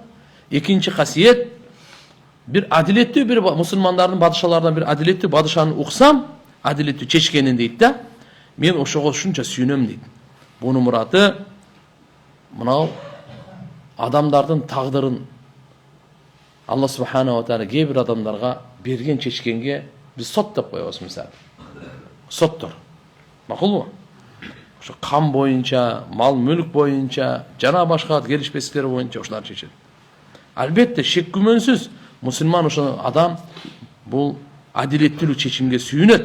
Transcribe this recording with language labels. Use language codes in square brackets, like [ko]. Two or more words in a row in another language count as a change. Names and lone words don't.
[ky] Экинчи касиет бир адилеттүү бир мусулмандардын падышаларынан бир адилеттүү падышаны уксам, адилеттүү чечкенин дейт да. Мен ошого ушунча сүйүнөм дейт. Бунун мураты мынау адамдардын тагдырын [ar] الله سبحانه وتعالى [ky] кээ бир адамдарга берген чечкенге биз сот деп коебуз мисалы. Соттор. Макулбу? Ошо кам боюнча, мал мүлк боюнча, жана башка келишпестиктер боюнча ошолар чечет. Албетте шек күмөнсүз мусулман ошо адам бул адилеттүүлүк чечимге сүйүнөт.